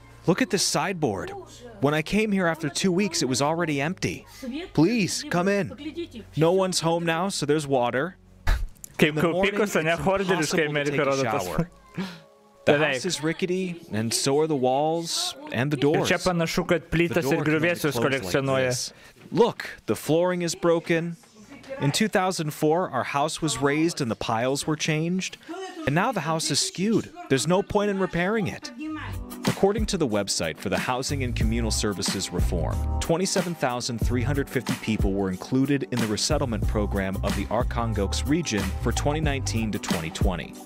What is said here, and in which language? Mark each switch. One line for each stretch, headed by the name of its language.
English: Look at this sideboard. When I came here after 2 weeks, it was already empty. Please, come in. No one's home now, so there's water. In the morning, it's impossible to take a shower. The house is rickety, and so are the walls and the doors.
Lithuanian: Čia panašu, kad plytas ir griuvėsius kolekcionuoja.
English: Look, the flooring is broken. In 2004, our house was raised and the piles were changed. And now the house is skewed. There's no point in repairing it. According to the website for the Housing and Communal Services Reform, 27,350 people were included in the resettlement program of the Archangelskas region for 2019 to 2020.